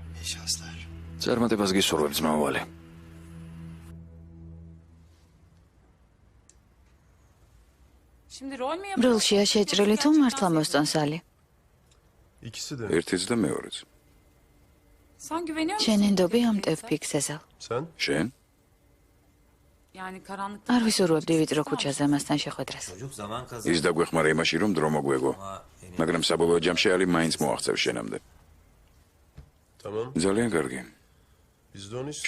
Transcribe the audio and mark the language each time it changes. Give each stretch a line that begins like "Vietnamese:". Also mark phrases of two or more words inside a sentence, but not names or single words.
Georgian: წარმატებას გისურვებ ძმაოვალი.
Turkish: Şimdi rol mü yapıyorsun?
Georgian: ბროლშია შეჭრილი თუ მართლა მოსწონს ალი?
Turkish: İkisi de.
Georgian: ერთიც და მეორეც.
Turkish: Sen güveniyor musun?
Georgian: შენ ენდობი ამ ტევფიქს ეზელ?
Turkish: Sen?
Georgian: შენ?
Turkish: Yani karanlıkta...
Georgian: არ ვისურვებდი ვიწრო ქუჩაზე მასთან შეხვედრას. ის დაგვეხმარა იმაში, რომ დრო მოგვეგო. მაგრამ საბოლოო ჯამში ალი მაინც მოაღწევს შენამდე.
Turkish: Tamam.
Georgian: ძალიან კარგი.
Turkish: Biz de onu istiyoruz.